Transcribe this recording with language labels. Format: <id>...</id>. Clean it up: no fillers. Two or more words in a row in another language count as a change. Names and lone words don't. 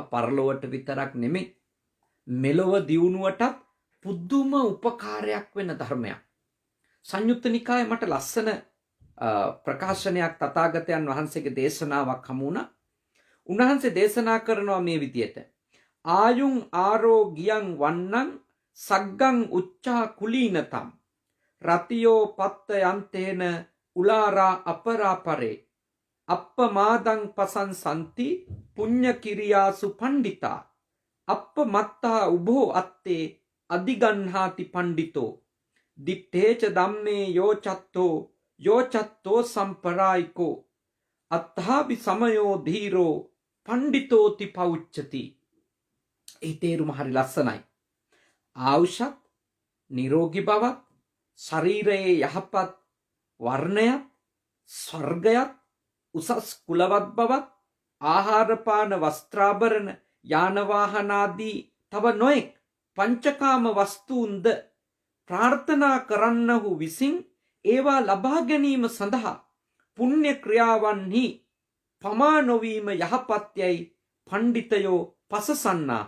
<si>පරලොවට විතරක් නෙමෙයි මෙලොව දියුණුවටත් පුදුම උපකාරයක් වෙන ධර්මයක්. සංයුත්ත නිකායේ මට ලස්සන ප්‍රකාශනයක් තථාගතයන් වහන්සේගේ දේශනාවක් හමු වුණා. උන්වහන්සේ දේශනා කරනවා මේ විදියට:</si> <pi>ආයුං ආරෝග්‍යං වන්නං සග්ගං උච්චා කුලීනතම් රතියෝ පත්ත යන්තේන උලාරා අපරාපරේ අප්පමාදං පසංසන්ති පුඤ්ඤ කිරියාසු පණ්ඩිතා අප්පමත්තා උභෝ අත්තේ අධිගන්හාති පණ්ඩිතෝ දිත්තේච ධම්මේ යෝචත්තෝ සම්පරායිකෝ අත්ථාපි සමයෝ ධීරෝ පණ්ඩිතෝති පෞච්චති.</pi> <si>ඒ තේරුම හරි ලස්සනයි. ආයුෂත්, නිරෝගී බවත්, ශරීරයේ යහපත් වර්ණයත්, ස්වර්ගයත්, උසස් කුලවත් බවත්, ආහාර පාන වස්ත්‍රාභරණ යාන වාහනාදී තව නොයෙක් පංචකාම වස්තුන්ද ප්‍රාර්ථනා කරන්නහු විසින් ඒවා ලබා ගැනීම සඳහා පුණ්‍ය ක්‍රියාවන්හි පමා නොවීම යහපත්යයි පණ්ඩිතයෝ පසසන්නාහ.</si>